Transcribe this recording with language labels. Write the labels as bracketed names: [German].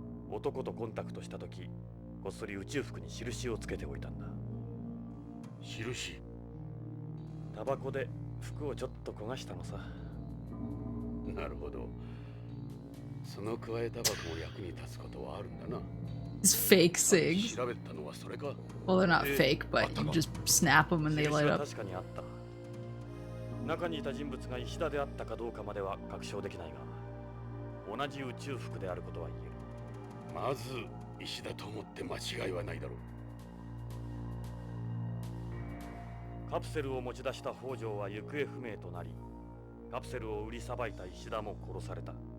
[Japanese] 男とコンタクトした時、こっそり宇宙服に印をつけておいたんだ。印？タバコで服をちょっと焦がしたのさ。なるほど。その加えタバコも役に立つことはあるんだな。 [English] It's fake cigs. [Japanese] 調べたのはそれか。 [English] Well, they're not fake, but you just snap them and they light up. [Japanese] 確かにあった。中にいた人物が石田であったかどうかまでは確証できないが、同じ宇宙服であることは言える。まず石田と思って間違いはないだろう。カプセルを持ち出した北条は行方不明となり、カプセルを売りさばいた石田も殺された。